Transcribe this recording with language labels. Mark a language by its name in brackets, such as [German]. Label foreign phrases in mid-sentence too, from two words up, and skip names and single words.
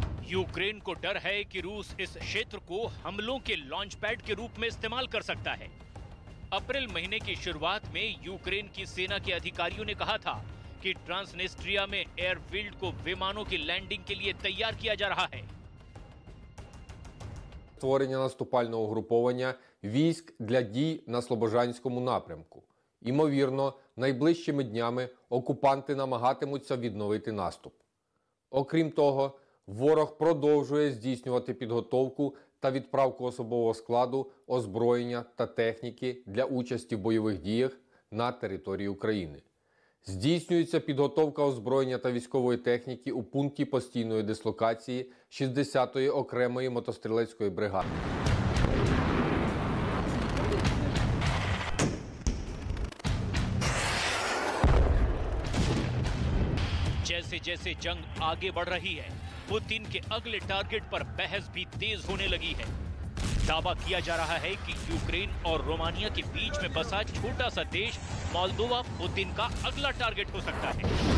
[Hindi] यूक्रेन को डर है कि रूस इस क्षेत्र को हमलों के [English] launch pad [Hindi] के रूप में इस्तेमाल कर सकता है। अप्रैल महीने की शुरुआत में यूक्रेन की सेना के अधिकारियों ने कहा था कि ट्रांसनिस्ट्रिया में एयरफील्ड को विमानों की लैंडिंग के लिए तैयार किया जा रहा है। [Ukrainian] Створення наступального угруповання військ для дій на Слобожанському напрямку. Імовірно, найближчими днями окупанти намагатимуться відновити наступ. Окрім того, ворог продовжує здійснювати підготовку та відправку особового складу, озброєння та техніки для участі в бойових діях на території України. Здійснюється підготовка озброєння та військової техніки у пункті постійної дислокації 60-ї окремої мотострілецької бригади. [Hindi] जैसे जैसे जंग आगे बढ़ रही है, पुतिन के अगले टारगेट पर बहस भी तेज होने लगी है। दावा किया जा रहा है कि यूक्रेन और रोमानिया के बीच में बसा छोटा सा देश मोल्दोवा पुतिन का अगला टारगेट हो सकता है।